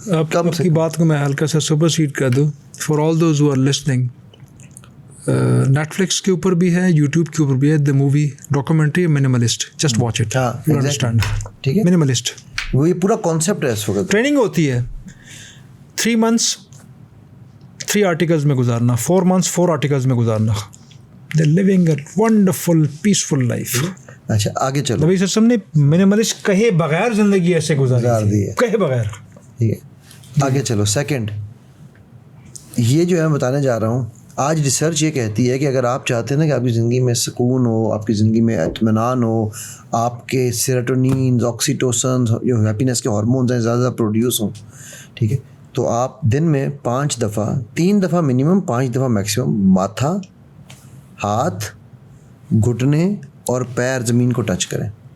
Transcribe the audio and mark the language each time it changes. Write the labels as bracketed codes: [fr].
[ur] آپ کی بات کو میں ہلکا سا سپر سیڈ کر دوں. [en] for all those who are listening, [ur] net flicks کے اوپر بھی ہے, [en] YouTube کے اوپر بھی ہے, the movie documentary minimalist, just watch it, you understand. [ur] ٹھیک ہے, منیملسٹ وہ یہ پورا کانسیپٹ ہے اس وقت. ٹریننگ ہوتی ہے 3 months 3 آرٹیکلز میں گزارنا, 4 months 4 آرٹیکلز میں گزارنا. [en] They're living a wonderful peaceful life. [ur] اچھا آگے چلو. نبی صلی اللہ علیہ وسلم نے منیملسٹ کہے بغیر زندگی ایسے گزار دی ہے, کہے بغیر. ٹھیک ہے, آگے چلو. سیکنڈ, یہ جو ہے میں بتانے جا رہا ہوں, آج ریسرچ یہ کہتی ہے کہ اگر آپ چاہتے ہیں نا کہ آپ کی زندگی میں سکون ہو, آپ کی زندگی میں اطمینان ہو, آپ کے سیروٹونینز, آکسیٹوسنز, جو ہیپینس کے ہارمونز ہیں زیادہ پروڈیوس ہوں, ٹھیک ہے, تو آپ دن میں 5 دفعہ 3 دفعہ منیمم, 5 دفعہ میکسیمم ماتھا, ہاتھ, گھٹنے اور پیر زمین کو ٹچ کریں.